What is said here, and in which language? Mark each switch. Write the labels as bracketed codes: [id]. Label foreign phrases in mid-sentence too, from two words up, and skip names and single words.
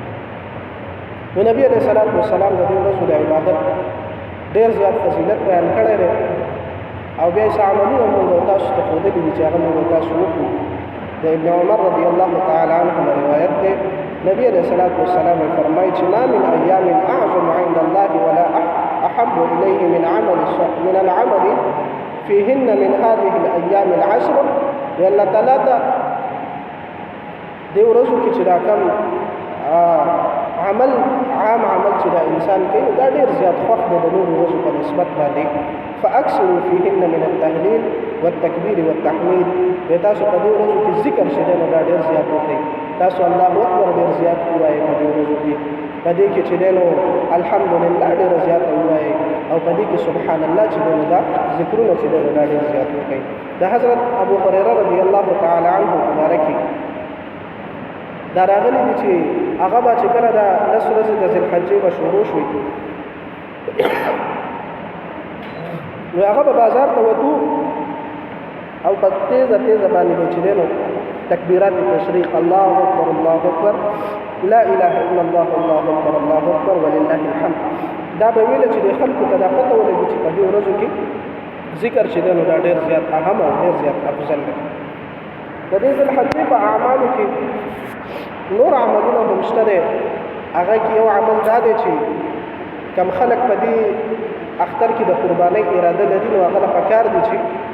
[ps] نو نبي [ar] علیه الصلوۃ والسلام [ps] د دې ورځو د عبادت ډېر زیات فضیلت بیان کړی دی او بیا یې څه عملونه موږ تاسو ته ښودلي دي چې هغه موږ تاسو وکړو د ابن عمر [ar] رضی الله تعالی عنهما [ps] روایت دی نبی [ar] علیہ الصلوۃ والسلام [ps] فرمایي چې [ar] ما من ایام اعظم عند الله ولا احب الیه من العمل فيهن من هذه الايام العشر [ps] الله تعالی ته دی ورځو کې چې دا کم عام عمل چې دا انسان کوي دا ډېر زیات خوښ دی د نورو ورځو په نسبت باندې [ar] فاکثروا فيهن من التهليل والتكبير والتحميد [ps] تاسو په دې ورځو کې ذکر شته نو دا ډېر زیات وکړئ تاسو [ar] الله اکبر [ps] ډېر زیات وایي په دې ورځو کې په دې کې چې نو الحمدلله ډېر زیات وایي او په دې کې [ar] سبحان الله [ps] چې نو دا ذکرونه چې نو دا ډېر زیات وکړئ د حضرت ابو هريره [ar] رضی الله تعالی عنه [ps] مبارکي دا راغلي دي چې هغه به چې کله دا 10 ورځې د ذوالحجې به شروع شوي نو هغه به بازار ته وتو او په تیزه باندې به چې دی نو تکبیرات تشریق [ar] الله اکبر الله اکبر لا اله الا الله الله اکبر الله اکبر ولله الحمد [ps] دا به ویل چې د خلکو ته دا پته ولګي چې په دې ورځو کې ذکر چې دی نو دا ډېر زیات اهم او ډېر زیات افضل دی د دې ذوالحجې په اعمالو کې نور عملونه هم شته دی هغه کې یو عمل دا دی چې کم خلک په دې اختر کې د قربانۍ اراده لري نو هغه له پکار دي چې